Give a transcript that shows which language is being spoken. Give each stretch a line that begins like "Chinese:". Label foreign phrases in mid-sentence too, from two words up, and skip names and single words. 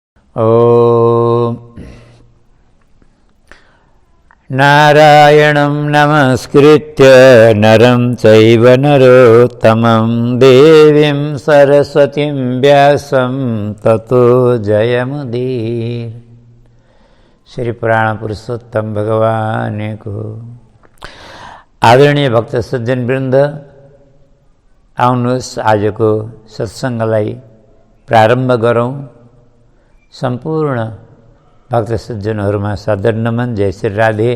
Sanskrit: ओम नारायणं नमस्कृत्य नरं चैव नरोत्तमं देवीं सरस्वतीं व्यासं ततो जयमुदीर।
Nepali: श्री पुराण पुरुषोत्तम भगवान को आदरणीय भक्त सज्जन वृन्द, आउनुहोस् आजको सत्सङ्गलाई प्रारम्भ गरौँ। सम्पूर्ण भक्त सज्जनहरूमा सादर नमन, जय श्री राधे।